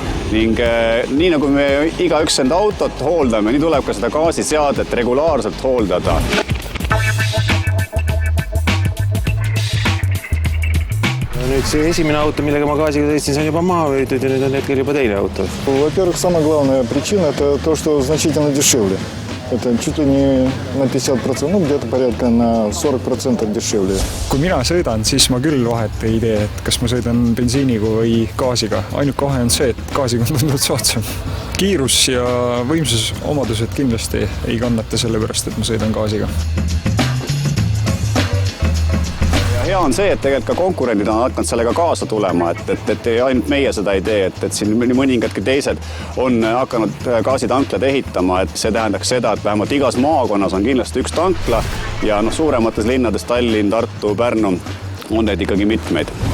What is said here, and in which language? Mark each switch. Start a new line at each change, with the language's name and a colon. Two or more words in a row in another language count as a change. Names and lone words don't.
Estonian: Ning nii nagu me igaüks enda autot hooldame, nii tuleb ka seda gaasiseadet regulaarselt hooldada. Nüüd see esimene auto, millega ma gaasiga sõitsin, see on juba maha võetud ja nüüd on hetkel juba teine auto.
Russian: Во-первых, самая главная причина – это то, что значительно дешевле. Это чуть ли не на 50%, ну где-то порядка на 40% дешевле.
Estonian: Kui mina sõidan, siis ma küll vahet ei tee, et kas ma sõidan bensiiniga või gaasiga. Ainuke vahe on see, et gaasiga on tunduvalt soodsam. Kiirus ja võimsus omadused kindlasti ei kannata sellepärast, et ma sõidan gaasiga. Hea on see, et tegelikult ka konkurendid on hakanud sellega kaasa tulema, et ainult meie seda ei tee, et siin mõningadki teised on hakanud gaasitanklad ehitama, et see tähendaks seda, et vähemalt igas maakonnas on kindlasti üks tankla ja suuremates linnades Tallinn, Tartu, Pärnu on neid ikkagi mitmeid.